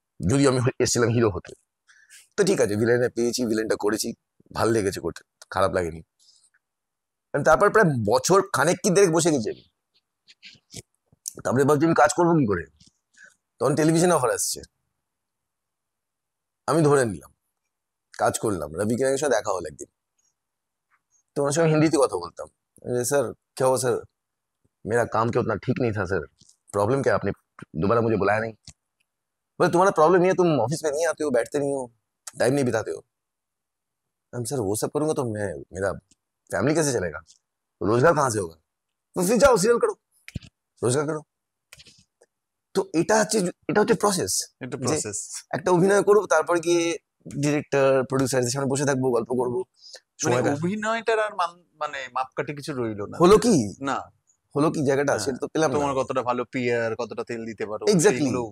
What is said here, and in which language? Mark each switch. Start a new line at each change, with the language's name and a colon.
Bangla: যদি আমি এসেছিলাম হিরো হতে, তো ঠিক আছে ভিলেনে পেয়েছি, ভিলেনটা করেছি, ভাল লেগেছে করতে, খারাপ লাগেনি। তারপর প্রায় বছর খানেক কি দেখ বসে গেছি আমি, তারপরে ভাবছি আমি কাজ করবো কি করে, তখন টেলিভিশনে অফার আসছে, আমি ধরে নিলাম, কাজ করলাম। রবি কিরণের সাথে দেখা হলো একদিন,
Hindi: तो उनसे मैं हिंदी में
Bangla: কথা বলতাম,
Hindi: सर क्या हुआ सर, मेरा काम क्या उतना ठीक नहीं था सर, प्रॉब्लम क्या, आपने दोबारा मुझे बुलाया नहीं। बोले तुम्हारा प्रॉब्लम नहीं है, तुम ऑफिस में नहीं आते हो, बैठते नहीं हो, टाइम नहीं बिताते हो। हम सर वो सब करूंगा तो मैं मेरा फैमिली कैसे चलेगा, रोजगार कहाँ से होगा, तो फिर जाओ सीरियल करो, रोजगार करो।
Bangla: তো এটা হচ্ছে প্রসেস, এটা যে প্রসেস। একটা অভিনয় করবো, তারপর গিয়ে ডিরেক্টর প্রডিউসারদের সামনে বসে থাকবো, গল্প করবো, মানে সময় অভিনয়টার আর মানে মাপকাঠি কিছু রইলো না। হলো কি, না, হলো কি জায়গাটা হ্যাঁ, সেটা তো পেলাম না। তোমার কতটা ভালো পিয়ার, কতটা তেল দিতে পারো,
English: exactly
Bangla: সেইগুলো